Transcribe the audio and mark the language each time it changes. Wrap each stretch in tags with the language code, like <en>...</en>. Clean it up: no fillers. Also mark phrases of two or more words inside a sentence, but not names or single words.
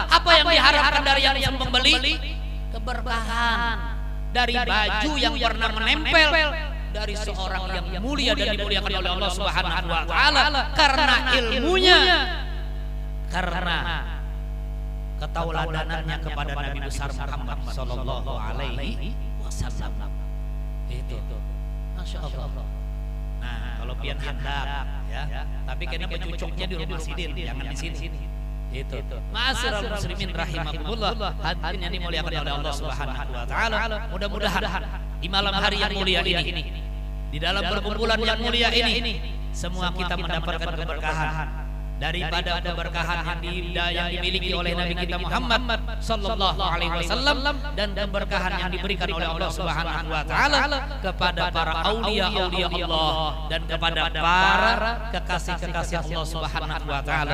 <id>Apa yang diharapkan dari yang membeli? Keberkahan dari baju yang pernah menempel dari seorang yang mulia dan dimuliakan oleh Allah</id> <ar>سبحانه وتعالى</ar> <id>karena ilmunya, karena ketauladanannya kepada Nabi besar Muhammad</id> <ar>صلى الله عليه وسلم. Itu. ما شاء الله.</ar> <bjn>Nah, kalau pian hendak ya, tapi kena bercucuknya di rumah sidin, jangan di sini. Itu.</bjn> <ar>معاشر المسلمين رحمكم الله,</ar> <id>hadirin yang dimuliakan oleh Allah</id> <ar>سبحانه وتعالى.</ar> <id>Mudah-mudahan di malam hari yang mulia ini, di dalam perkumpulan yang mulia ini, semua kita mendapatkan keberkahan daripada keberkahan yang dimiliki oleh Nabi kita Muhammad</id> <ar>صلى الله عليه وسلم</ar> <id>dan keberkahan yang diberikan oleh Allah</id> <ar>سبحانه وتعالى</ar> <id>kepada para aulia-aulia Allah dan kepada para kekasih-kekasih Allah Subhanahu wa taala.</id>